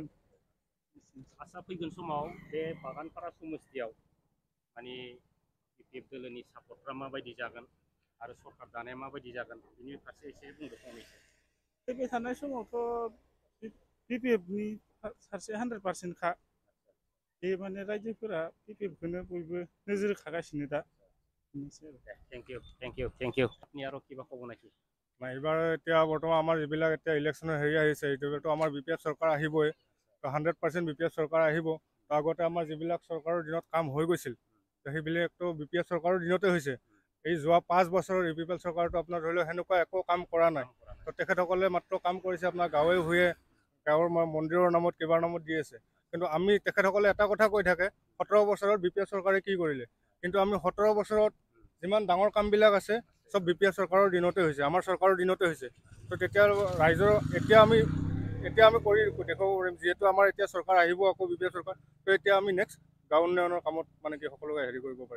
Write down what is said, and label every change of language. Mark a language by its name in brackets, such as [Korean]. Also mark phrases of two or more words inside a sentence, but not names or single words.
[Bodo] आसा फैगोन समाव बे बागानपारा समस्थियाव माने बिपिएफ दोलोनि सापर्टफ्रा माबायदि जागोन आरो सरकार दानाया माबायदि जागोन बिनि फारसे एसे बुंदो फंनैसो फैबाय थानाय समावथ' बिपिएफनि फारसे 100% खा बे माने रायजोफोरा बिपिएफखौनो बयबो नोजोर होखागासिनो दा [English] thank you [Assamese] আপুনি আৰু কিবা ক'ব নেকি এইবাৰ এতিয়া বৰ্তমান আমাৰ যিবিলাক এতিয়া ইলেকশ্যনৰ আহিছে এইটোতো আমাৰ BPF চৰকাৰ আহিবই 100% BPF চৰকাৰ আহিব আগতে আমাৰ যিবিলাক চৰকাৰৰ দিনত কাম হৈ গৈছিল সেইবিলাকতো BPF চৰকাৰৰ দিনতে হৈছে এই যোৱা 5 বছৰৰ UPPL চৰকাৰটো আপোনাৰ ধৰি লওক সেনেকুৱা একো কাম কৰা নাই তো তেখেতসকলে মাত্ৰ কাম কৰিছে আপোনাৰ গাঁৱে ভূঞে গাঁৱৰ মন্দিৰৰ নামত কিবাৰ নামত দি আছে কিন্তু আমি তেখেতসকলে এটা কথা কৈ থাকে 17 বছৰত BPF চৰকাৰে কি কৰিলে কিন্তু আমি 17 বছৰত যিমান ডাঙৰ কামবিলাক আছে সব BPF চৰকাৰৰ দিনতে হৈছে আমাৰ চৰকাৰৰ দিনতে হৈছে তো তেতিয়া ৰাইজৰ এতিয়া আমি কৰি দেখাব পাৰিম যেহেতু আমাৰ এতিয়া চৰকাৰ আহিব আকৌ BPF চৰকাৰ তো এতিয়া আমি নেক্সট গাঁও উন্নয়নৰ কামত মানে কি সকলোকে হেৰি কৰিব পাৰিব